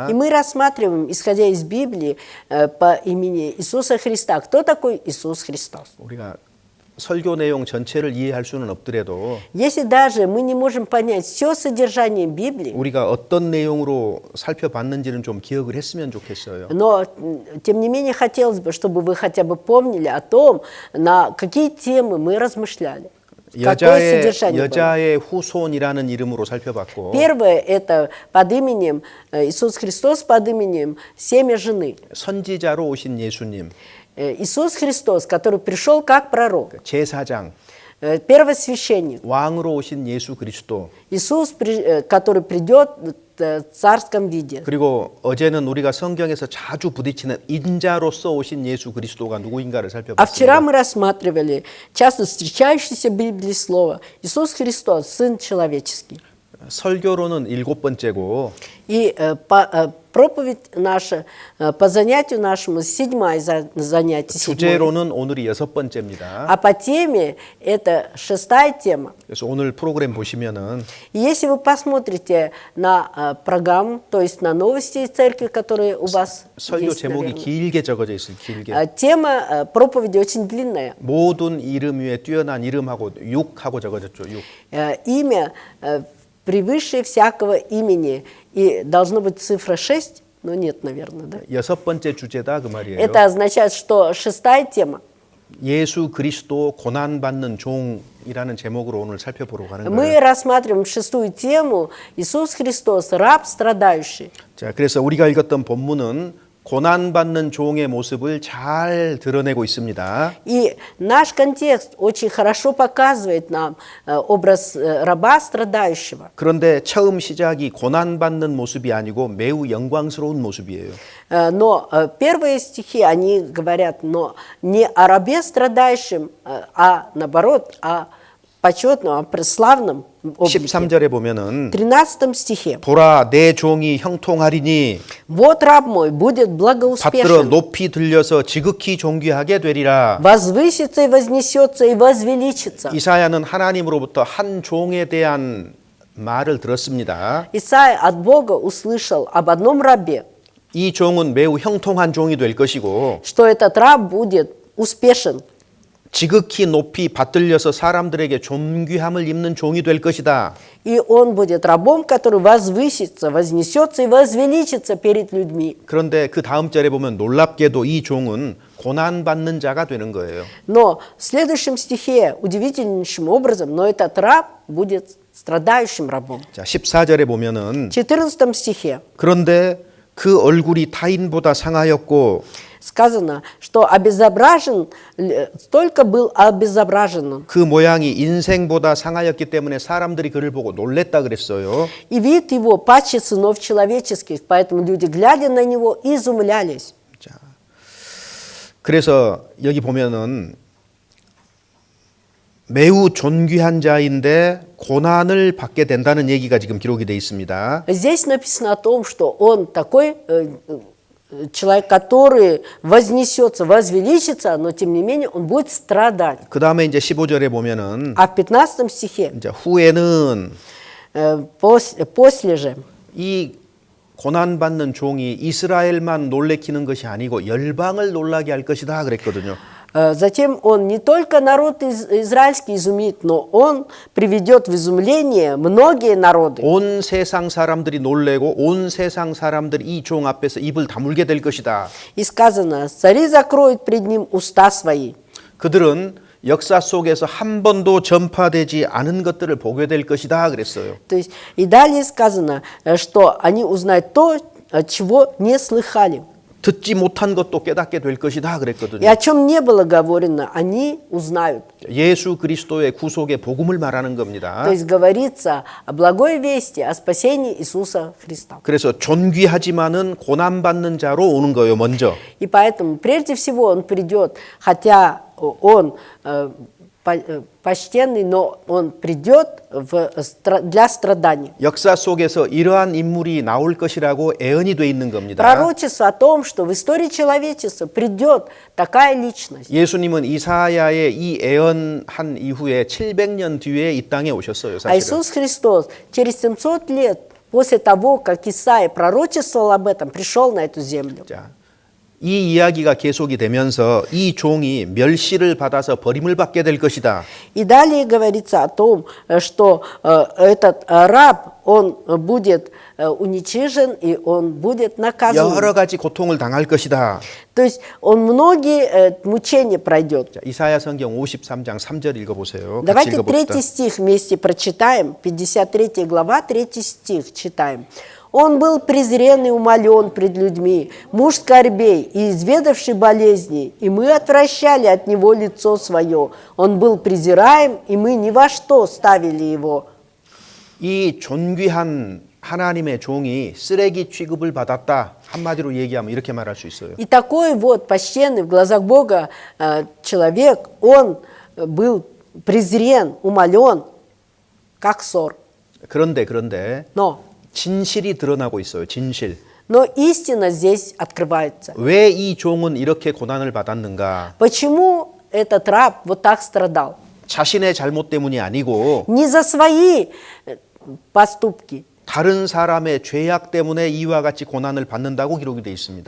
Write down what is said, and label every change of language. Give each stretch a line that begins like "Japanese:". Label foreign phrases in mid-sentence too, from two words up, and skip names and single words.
Russian: И мы рассматриваем, исходя из Библии, по имени Иисуса Христа, кто такой Иисус Христос.
Korean: 우리가 설교 내용 전체를 이해할 수는 없더라도
Russian: Если даже мы не можем понять все содержание Библии,
Korean: 우리가 어떤 내용으로 살펴봤는지는 좀 기억을 했으면 좋겠어요.
Russian: но тем не менее хотелось бы, чтобы вы хотя бы помнили о том, на какие темы мы размышляли. Какое содержание было.
Korean: 여자의 후손이라는 이름으로 살펴봤고
Russian: Первое – это под именем Иисус Христос, под именем семя жены.
Korean: 선지자로 오신 예수님,
Russian: Иисус Христос, который пришел как пророк,
Korean: 제사장,
Russian: первосвященник.
Korean: 왕으로 오신 예수 그리스도.
Russian: Иисус, который придет в царском виде.
Korean: 그리고 어제는 우리가 성경에서 자주 부딪히는 인자로서 오신 예수 그리스도가 누구인가를
Russian: А вчера
Korean: 살펴봤습니다.
Russian: мы рассматривали часто встречающееся в Библии слово Иисус Христос, Сын Человеческий.
Korean: 설교로는 7번째고
Russian: И проповедь наша по занятию нашему седьмое занятие. седьмое.
Korean: 주제로는 오늘이 6번째입니다.
Russian: А по теме это шестая тема.
Korean: 그래서 오늘 프로그램 보시면은
Russian: И если вы посмотрите на программу, то есть на новости из церкви, которые у вас
Korean: 설교
Russian: есть,
Korean: 제목이
Russian: наверное,
Korean: 길게 적어져 있어요. 길게.
Russian: тема проповеди очень длинная.
Korean: 모든 이름 위에 뛰어난 이름하고 6하고 적어졌죠. 6.
Russian: Имя превыше всякого имени. И должно быть цифра 6, но нет, наверное, да?
Korean: 6번째 주제다 그 말이에요.
Russian: Это означает, что шестая тема.
Korean: 예수 그리스도 고난 받는 종이라는 제목으로 오늘 살펴보려고 하는
Russian: Мы
Korean: 거예요.
Russian: рассматриваем шестую тему Иисус Христос, раб страдающий.
Korean: 자, 그래서 우리가 읽었던 본문은 고난 받는 종의 모습을 잘 드러내고 있습니다.
Russian: И наш контекст очень хорошо показывает нам образ раба страдающего.
Korean: 그런데 처음 시작이 고난 받는 모습이 아니고 매우 영광스러운 모습이에요.
Russian: Но первые стихи, они говорят, но не о рабе страдающем, а наоборот, о почетном, о славном облике.
Korean: 13절에 보면은
Russian: В 13 стихе.
Korean: 보라 내 종이 형통하리니
Russian: Вот раб мой будет
Korean: 받들어
Russian: благоуспешен,
Korean: 높이 들려서 지극히 존귀하게 되리라.
Russian: возвысится и вознесется и возвеличится.
Korean: 이사야는 하나님으로부터 한 종에 대한 말을 들었습니다.
Russian: Исаия от Бога услышал об одном рабе,
Korean: 이 종은 매우 형통한 종이 될 것이고
Russian: что этот раб будет успешен,
Korean: 지극히 높이 받들려서 사람들에게 존귀함을 입는 종이 될 것이다.
Russian: и он будет рабом, который возвысится, вознесется и возвеличится перед людьми.
Korean: 그런데 그 다음 절에 보면 놀랍게도 이 종은 고난 받는 자가 되는 거예요.
Russian: Но в следующем стихе удивительнейшим образом, но этот раб будет страдающим рабом.
Korean: 자, 14절에 보면은
Russian: В 14 стихе
Korean: 그런데 그 얼굴이 타인보다 상하였고
Russian: сказано, что обезображен, столько был обезображен.
Korean: 그 모양이 인생보다 상하였기 때문에 사람들이 그를 보고 놀랬다 그랬어요.
Russian: И вид его паче сынов человеческих, поэтому люди, глядя на него, изумлялись.
Korean: 자, 그래서 여기 보면은 매우 존귀한 자인데 고난을 받게 된다는 얘기가 지금 기록이 돼 있습니다.
Russian: Здесь написано о том, что он такой человек, который вознесется, возвеличится, но тем не менее он будет страдать.
Korean: 그 다음에 이제 15절에 보면은
Russian: А в 15 стихе,
Korean: 이제 후에는
Russian: после же,
Korean: 이 고난 받는 종이 이스라엘만 놀래키는 것이 아니고 열방을 놀라게 할 것이다 그랬거든요.
Russian: затем он не только народ израильский изумит, но он приведет в изумление многие народы.
Korean: 온 세상 사람들이 놀래고 온 세상 사람들이 이 종 앞에서 입을 다물게 될 것이다.
Russian: И сказано, цари закроют пред ним уста свои.
Korean: 그들은 역사 속에서 한 번도 전파되지 않은 것들을 보게 될 것이다 그랬어요.
Russian: То есть, и далее сказано, что они узнают то, чего не слыхали.
Korean: 듣지 못한 것도 깨닫게 될 것이다
Russian: И
Korean: 그랬거든요.
Russian: о чем не было говорено, они узнают.
Korean: 예수 그리스도의 구속의 복음을 말하는 겁니다.
Russian: То есть говорится о благой вести, о спасении Иисуса Христа.
Korean: 그래서 존귀하지만은 고난 받는 자로 오는 거예요, 먼저.
Russian: И поэтому прежде всего он придет, хотя он почтенный, но он придет для страданий.
Korean: 역사 속에서 이러한 인물이 나올 것이라고 예언이 돼 있는 겁니다.
Russian: Пророчество о том, что в истории человечества придет такая личность.
Korean: 예수님은 이사야의 이 예언한 이후에 700년 뒤에 이 땅에 오셨어요,
Russian: А
Korean: 사실은.
Russian: Иисус Христос через 700 лет после того, как Исаия пророчествовал об этом, пришел на эту землю.
Korean: 자, 이 이야기가 계속이 되면서 이 종이 멸시를 받아서 버림을 받게 될 것이다.
Russian: И далее говорится о том, что этот раб, он будет уничижен и он будет наказан.
Korean: 여러 가지 고통을 당할 것이다.
Russian: То есть он многие мучения пройдет.
Korean: 자, 이사야 성경 53장 3절 읽어보세요. 같이
Russian: Давайте
Korean: 읽어봅시다.
Russian: 3 стих вместе прочитаем. 53 глава, 3 стих читаем. Он был презрен и умолен пред людьми, муж скорбей и изведавший болезни, и мы отвращали от него лицо свое. Он был презираем, и мы ни во что ставили его.
Korean: 이 존귀한 하나님의 종이 쓰레기 취급을 받았다. 한마디로 얘기하면 이렇게 말할 수 있어요.
Russian: И такой вот почтенный в глазах Бога человек, он был презрен, умолен, как ссор.
Korean: 그런데
Russian: Но,
Korean: 진실이 드러나고 있어요. 진실.
Russian: но истина здесь открывается.
Korean: 왜 이 종은 이렇게 고난을 받았는가?
Russian: Почему этот раб вот так страдал?
Korean: 자신의 잘못 때문이 아니고
Russian: Не за свои поступки.
Korean: 다른 사람의 죄악 때문에 이와 같이 고난을 받는다고 기록이 되어 있습니다.